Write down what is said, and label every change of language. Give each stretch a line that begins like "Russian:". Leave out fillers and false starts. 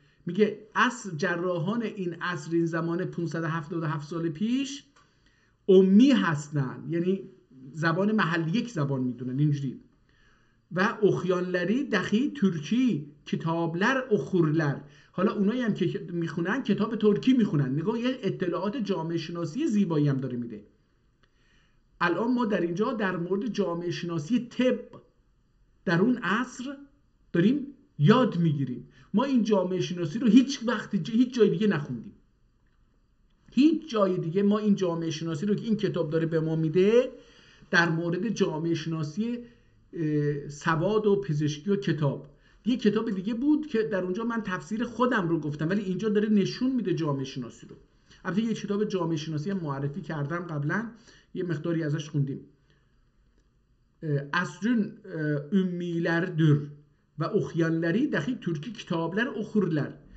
Persian: میگه عصر جراحان این عصر، این زمان 577 سال پیش امی هستن، یعنی زبان محلی یک زبان میدونن اینجوری.
Turkish: و اخیانلری دخی ترکی کتابلر اخورلر.
Persian: حالا اونایی هم که میخونن کتاب ترکی میخونن. نگاه یه اطلاعات جامعه شناسی زیبایی هم داره میده. الان ما در اینجا در مورد جامعه شناسی طب در اون عصر داریم یاد میگیریم. ما این جامعه شناسی رو هیچ جای دیگه نخوندیم. هیچ جای دیگه ما این جامعه شناسی رو که این کتاب داره به ما میده در مورد جامعه شناسی سواد و پزشکی و یه کتاب دیگه بود که در اونجا من تفسیر خودم رو گفتم، ولی اینجا داره نشون میده جامعه شناسی رو. البته یه کتاب جامعه شناسی هم معرفی کردم قبلا، یه مقداری ازش خوندیم.
Turkish: asrın ümmilerdir ve okuyanları dahi Türkçe kitaplar okurlar.